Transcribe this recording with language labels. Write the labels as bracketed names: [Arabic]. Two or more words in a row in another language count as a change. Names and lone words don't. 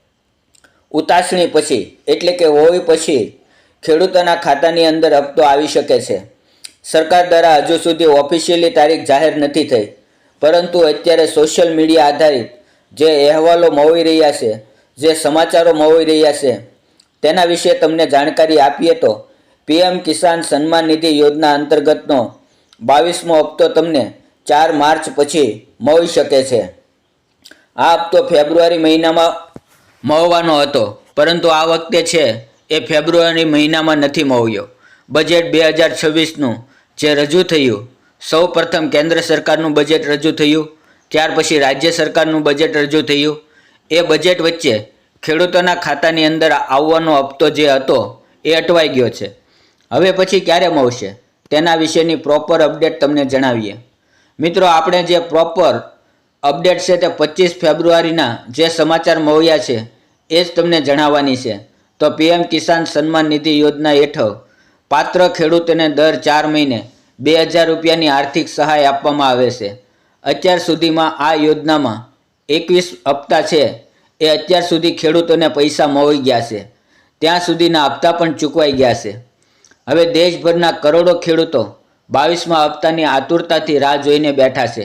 [Gujarati] ઉતાસણી પછી એટલે કે હોળી પછી ખેડૂતોના ખાતાની અંદર હપ્તો આવી શકે છે। સરકાર દ્વારા હજુ સુધી ઑફિશિયલી તારીખ જાહેર નથી થઈ, પરંતુ અત્યારે [English] social media [Gujarati] આધારિત જે અહેવાલો મળી રહ્યા છે, જે સમાચારો મળી રહ્યા છે તેના વિશે તમને જાણકારી આપીએ તો પીએમ કિસાન સન્માન નિધિ યોજના અંતર્ગતનો 22મો હપ્તો તમને 4 માર્ચ પછી મળી શકે છે। આ હપ્તો ફેબ્રુઆરી મહિનામાં મળવાનો હતો, પરંતુ આ વખતે છે એ ફેબ્રુઆરી મહિનામાં નથી મળ્યો। બજેટ 2026નું જે રજૂ થયું, સૌ પ્રથમ કેન્દ્ર સરકારનું બજેટ રજૂ થયું, ત્યાર પછી રાજ્ય સરકારનું બજેટ રજૂ થયું। એ બજેટ વચ્ચે ખેડૂતોના ખાતાની અંદર આવવાનો હપ્તો જે હતો એ અટવાઈ ગયો છે। હવે પછી ક્યારે મળશે તેના વિશેની [English] proper update [Gujarati] તમને જણાવીએ। મિત્રો, આપણે જે [English] proper update [Gujarati] છે તે 25 ફેબ્રુઆરીના જે સમાચાર મળ્યા છે એ જ તમને જણાવવાની છે। તો પીએમ કિસાન સન્માન નિધિ યોજના હેઠળ પાત્ર ખેડૂતોને દર 4 મહિને 2000 રૂપિયાની આર્થિક સહાય આપવામાં આવે છે। અત્યાર સુધીમાં આ યોજનામાં 21 હપ્તા છે એ અત્યાર સુધી ખેડૂતોને પૈસા મળી ગયા છે, ત્યાં સુધીના હપ્તા પણ ચૂકવાઈ ગયા છે। હવે દેશભરના કરોડો ખેડૂતો 22મા હપ્તાની આતુરતાથી રાહ જોઈને બેઠા છે।